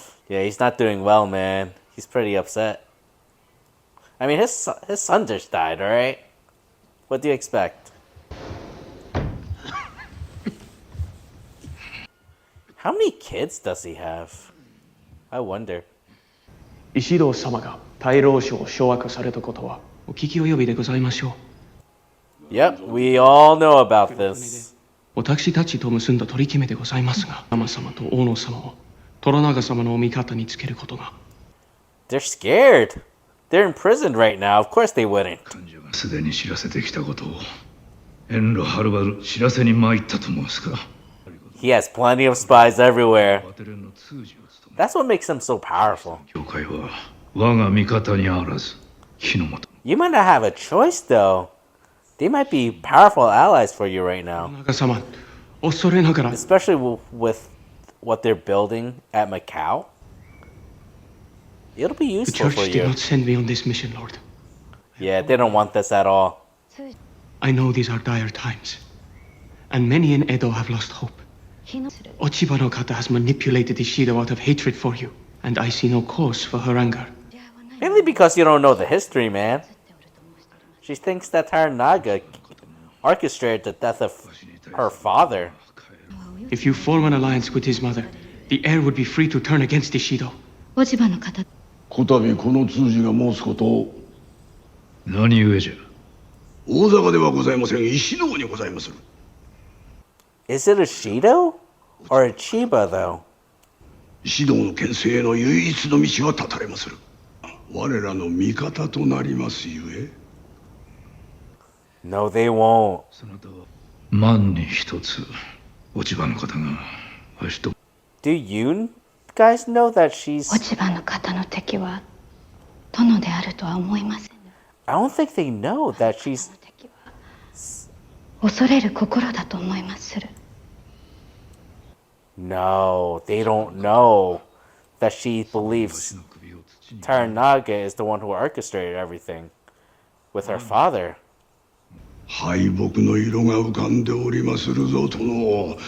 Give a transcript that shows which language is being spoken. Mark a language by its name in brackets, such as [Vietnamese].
[English] Yeah, he's not doing well, man. He's pretty upset. I mean, his son just died, alright? What do you expect? How many kids does he have? I wonder. [Japanese] 石堂様が大老省を掌握されたことはお聞き及びでございましょう。 [English] Yep, we all know about this. [Japanese] 私たちと結んだ取り決めでございますが、天様と大野様を虎長様のお味方につけることが。 [English] They're scared. They're imprisoned right now. Of course they wouldn't. [Japanese] すでに知らせてきたことを遠路はるばる知らせに参ったと申すか。 [English] He has plenty of spies everywhere. That's what makes him so powerful. [Japanese] 教会は我が味方にあらず火の元。 [English] You might not have a choice, though. They might be powerful allies for you right now. [Japanese] 長様、恐れながら。 [English] Especially with what they're building at Macau. It'll be The useful church for did you. not send me on this mission, Lord. Yeah, they don't want this at all. I know these are dire times, and many in Edo have lost hope. Ochiba no kata has manipulated Ishido out of hatred for you, and I see no cause for her anger. Mainly because you don't know the history, man. She thinks that Taranaga orchestrated the death of her father. If you form an alliance with his mother, the heir would be free to turn against Ishido. [Japanese] 落ち葉の方。こたびこの通詞が申すことを。何故じゃ。大坂ではございません。石堂にございまする。 [English] Is it a Shido or a Chiba, though? [Japanese] 石堂の権勢への唯一の道は断たれまする。我らの味方となりますゆえ。 [English] No, they won't. [Japanese] そなたは万に一つ落ち葉の方がわしと。 [English] Do you guys know that she's... [Japanese] 落ち葉の方の敵は殿であるとは思いません。 [English] I don't think they know that she's... [Japanese] 恐れる心だと思いまする。 [English] No, they don't know that she believes Taranaga is the one who orchestrated everything with her father. [Japanese] 敗北の色が浮かんでおりまするぞ、殿。